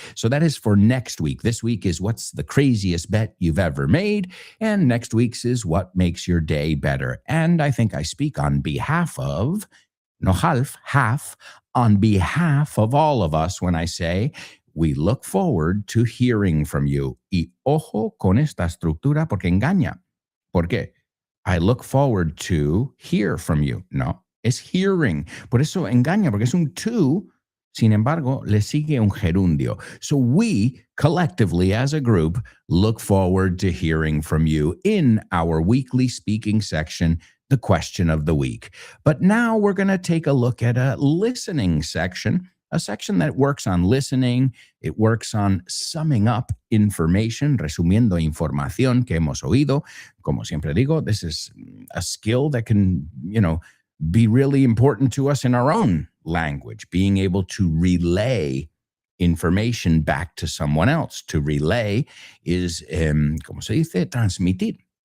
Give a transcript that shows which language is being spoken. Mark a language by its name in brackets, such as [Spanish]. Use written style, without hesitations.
[English] So that is for next week. This week is what's the craziest bet you've ever made. And next week's is what makes your day better. And I think I speak on behalf of, no half, on behalf of all of us when I say we look forward to hearing from you. [Spanish] Y ojo con esta estructura porque engaña. ¿Por qué? [English] I look forward to hear from you. [Spanish] No, es hearing. Por eso engaña, porque es un to. Sin embargo, le sigue un gerundio. [English] So we collectively as a group look forward to hearing from you in our weekly speaking section, the question of the week. But now we're going to take a look at a listening section, a section that works on listening. It works on summing up information, [Spanish] resumiendo información que hemos oído. Como siempre digo, [English] this is a skill that can, be really important to us in our own language, being able to relay information back to someone else. To relay is, [Spanish] ¿cómo se dice? Transmitir.